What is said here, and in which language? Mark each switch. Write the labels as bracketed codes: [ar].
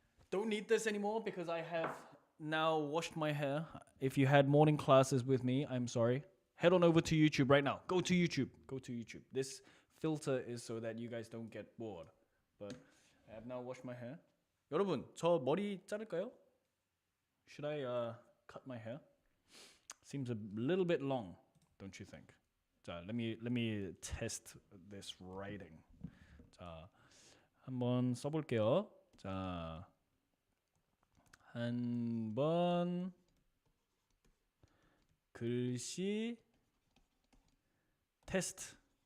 [en] Don't need this anymore because I have now washed my hair. If you had morning classes with me, I'm sorry. Head on over to YouTube right now. Go to YouTube. Go to YouTube. This filter is so that you guys don't get bored. But I have now washed my hair. [ko] 여러분, 저 머리 자를까요? [en] Should I cut my hair? Seems a little bit long, don't you think? 자, let me test this writing. [ko] 자, 한번 써볼게요. 자, 한번 글씨 테스트.